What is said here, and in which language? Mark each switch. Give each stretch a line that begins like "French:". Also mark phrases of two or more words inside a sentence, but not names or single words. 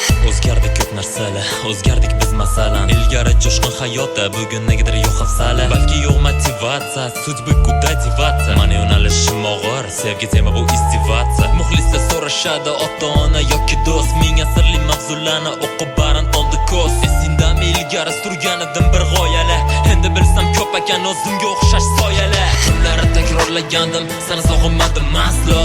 Uzbek: O'zgardi ko'p narsalar, o'zgardik biz masalan. Ilgari jo'shqin hayotda, bugun negadir yo'q hafsala. Balki yo'q motivatsiya,
Russian: судьбы куда деваться.
Uzbek: Mani yo'nalishim og'ir, sevgi tema bu istivatsiya. Muxlislar so'rashadi, ota-ona yoki do'st. Ming asrli mavzularni o'qib barin toldi ko'z. Esingdami, ilgari surgan edim bir g'oyalar. Endi bilsam, ko'p ekan o'zimga o'xshash soyalar. Kunlari takrorlagandim, sani sog'inmadim aslo.